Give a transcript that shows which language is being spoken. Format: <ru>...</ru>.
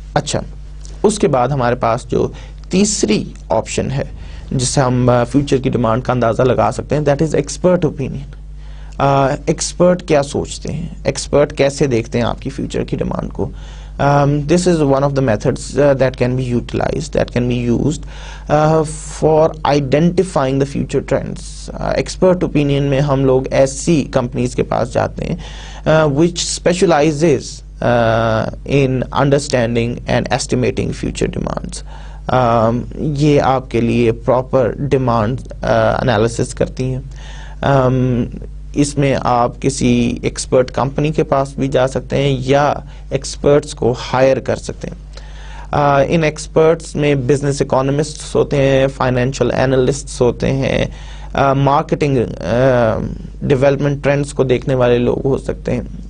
<ur>اچھا، اس کے بعد ہمارے پاس جو تیسری آپشن ہے جس سے ہم فیوچر کی ڈیمانڈ کا اندازہ لگا سکتے ہیں،</ur> <en>That is expert opinion.</en> <ur>Expert کیا سوچتے ہیں، ایکسپرٹ کیسے دیکھتے ہیں آپ کی فیوچر کی ڈیمانڈ کو.</ur> <en>This is one of the methods that can be utilized, that can be used for identifying the future trends. Expert opinion</en> <ur>میں ہم لوگ ایسی</ur> <en>companies</en> <ur>کے پاس جاتے ہیں</ur> <en>which specializes in understanding and estimating future demands.</en> <ur>یہ آپ کے لیے proper demand analysis کرتی ہیں. اس میں آپ کسی ایکسپرٹ کمپنی کے پاس بھی جا سکتے ہیں یا ایکسپرٹس کو ہائر کر سکتے ہیں. ان ایکسپرٹس میں بزنس اکانومسٹس ہوتے ہیں، فائنینشیل اینالسٹس ہوتے ہیں، مارکیٹنگ ڈیولپمنٹ ٹرینڈس کو دیکھنے والے لوگ ہو سکتے ہیں.</ur>